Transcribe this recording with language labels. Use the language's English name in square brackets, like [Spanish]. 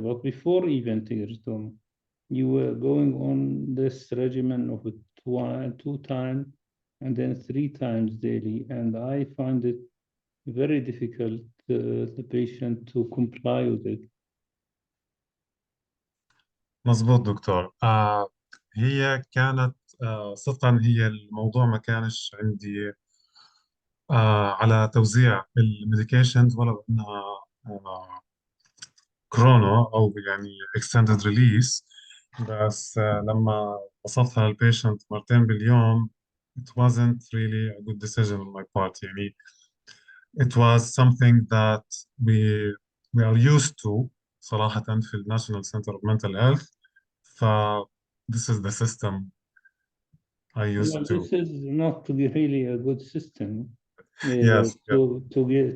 [English] But before even Tegretol, you were going on this regimen of two times and then 3 times daily, and I find it very difficult the patient to comply with it. [Arabic] مظبوط دكتور. هي كانت صدقا هي الموضوع ما كانش عندي على توزيع الميديكيشنز، ولو انها كرونو او يعني extended release، بس لما وصلتها للبيشنت مرتين باليوم [English] it wasn't really a good decision on my part. يعني it was something that we are used to [Arabic] صراحة في ال [English] National Center of Mental Health. ف this is the system I used Well, to. this is not really a good system Yes, yeah,